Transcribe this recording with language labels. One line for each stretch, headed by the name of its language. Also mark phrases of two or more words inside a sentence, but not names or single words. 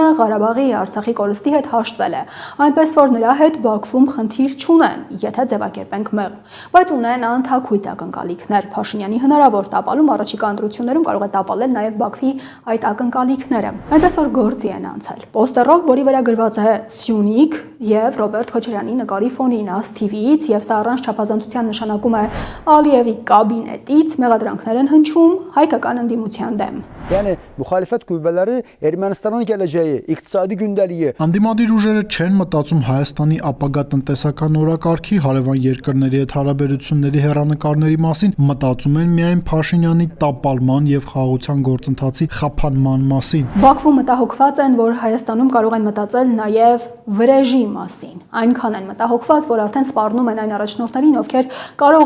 Armenian: Ղարաբաղի Արցախի կորստի հետ հաշտվել է, այնպես որ նրա հետ Բաքվում խնդիր չունեն, եթե ձևակերպենք մեղմ, բայց ունեն անթաքույց ակնկալիքներ։ Փաշինյանի հնարավոր տապալում առաջիկա ընտրություններում կարող է տապալել նաև Բաքվի այդ ակնկալիքները, այնպես որ գործի են անցել։ Պոստերով, որի վրա գրված է Սյունիք եւ Ռոբերտ Քոչարյանի նկարի ֆոնին ասթիվից եւ սա առանց չափազանցության նշանակում է Ալիևի կաբինետից մեղադրանքներ են հնչում հայկական ընդդիմության դեմ։
Azerbaijani: yəni müxalifət qüvvələri Ermənistanın gələcəyi, iqtisadi gündəliyi
Armenian: Անդիմադիր ուժերը չեն մտածում Հայաստանի ապագա տնտեսական օրակարգի, հարևան երկրների հետ հարաբերությունների հեռանկարների մասին, մտածում են միայն Փաշինյանի տապալման եւ խաղաղության գործընթացի խափանման մասին։ Բաքվում մտահոգված են, որ Հայաստանում կարող են մտածել նաեւ վրեժի մասին։ Այնքան են մտահոգված, որ արդեն սպառնում են այն առաջնորդներին, ովքեր կարող